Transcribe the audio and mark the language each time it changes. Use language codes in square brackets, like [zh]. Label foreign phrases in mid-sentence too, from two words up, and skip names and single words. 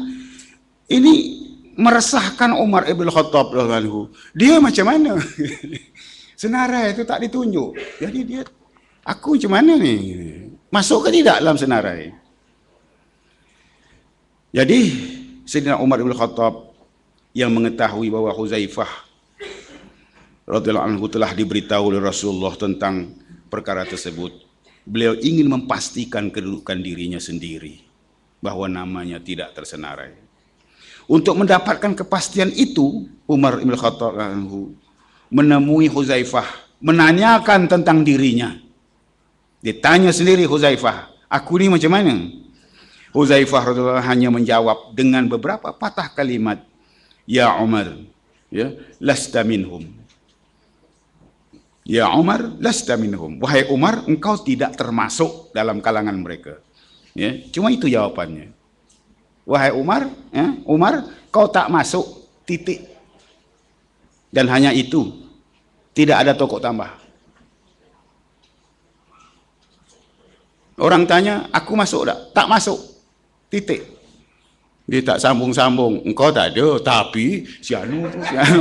[ms] Ini meresahkan Umar ibn Khattab [ar] رضي الله عنه. [ms] Dia macam mana? Senarai itu tak ditunjuk. Jadi dia, aku macam mana ni? Masuk ke tidak dalam senarai? Jadi Sayyidina Umar ibn Khattab yang mengetahui bahwa Hudzaifah [ar] رضي الله عنه [ms] telah diberitahu oleh Rasulullah tentang perkara tersebut, beliau ingin memastikan kedudukan dirinya sendiri bahwa namanya tidak tersenarai. Untuk mendapatkan kepastian itu, Umar ibn Khattab menemui Hudzaifah, menanyakan tentang dirinya. Ditanya sendiri Hudzaifah, aku ni macam mana? Hudzaifah radhiyallahu hanya menjawab dengan beberapa patah kalimat, [ar] يا عمر، يا، لست منهم. يا عمر، لست منهم. [ms] Wahai Umar, engkau tidak termasuk dalam kalangan mereka. Ya, cuma itu jawabannya. Wahai Umar, Umar, kau tak masuk, titik. Dan hanya itu, tidak ada tokok tambah. Orang tanya, aku masuk tak? Tak masuk, titik. Dia tak sambung-sambung, engkau tak ada, tapi si Anu tu, si Anu.